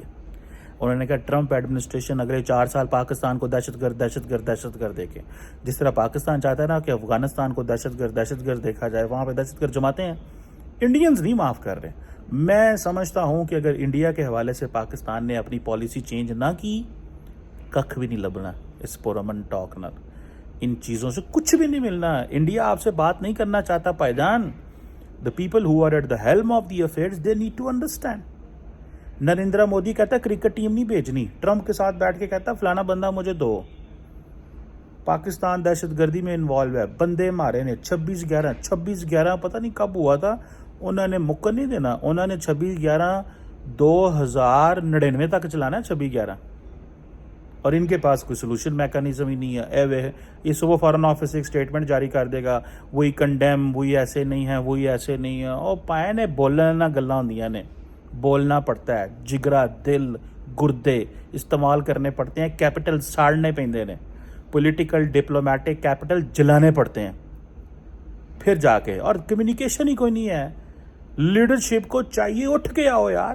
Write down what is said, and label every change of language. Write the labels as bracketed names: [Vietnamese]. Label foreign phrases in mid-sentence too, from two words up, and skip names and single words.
[Urdu] انہوں نے کہا [English] Trump administration [Urdu] اگلے 4 سال پاکستان کو دہشت گرد دیکھے، جس طرح پاکستان چاہتا ہے نا کہ افغانستان کو دہشت گرد دیکھا جائے، وہاں پہ دہشت گرد جماعتیں ہیں، انڈینز نہیں معاف کر رہے. میں سمجھتا ہوں کہ اگر انڈیا کے حوالے سے پاکستان نے اپنی [English] policy change [Urdu] نہ کی, [Punjabi] ککھ بھی نہیں لبھنا اس پرامن ٹاک نال. [Urdu] ان چیزوں سے کچھ بھی نہیں ملنا. انڈیا آپ سے بات نہیں کرنا چاہتا بھائیجان. [English] The people who are at the helm of the affairs, they need to understand. [Urdu] نریندر مودی کہتا ہے کرکٹ ٹیم نہیں بھیجنی, ٹرمپ کے ساتھ بیٹھ کے کہتا ہے فلانا بندہ مجھے دو. پاکستان دہشت گردی میں انوالو ہے, بندے مارے نے 26/11 پتہ نہیں کب ہوا تھا, انہوں نے مکر نہیں دینا, انہوں نے 26/11/2099 تک چلانا ہے 26/11, اور ان کے پاس کوئی [English] solution mechanism [Urdu] ہی نہیں ہے. یہ صبح فارن آفس ایک سٹیٹمنٹ جاری کر دے گا, وہی کنڈیم, وہی ایسے نہیں ہے, وہی ایسے نہیں ہے. [Punjabi] اور پائے نے بولنا گلاں ہوندیاں نے, [Urdu] بولنا پڑتا ہے, جگرا, دل, گردے استعمال کرنے پڑتے ہیں, کیپٹل [Punjabi] ساڑنے پیندے نے, [English] political diplomatic capital [Urdu] جلانے پڑتے ہیں پھر جا کے. اور کمیونیکیشن ہی کوئی نہیں ہے. لیڈرشپ کو چاہیے اٹھ کے آؤ یار.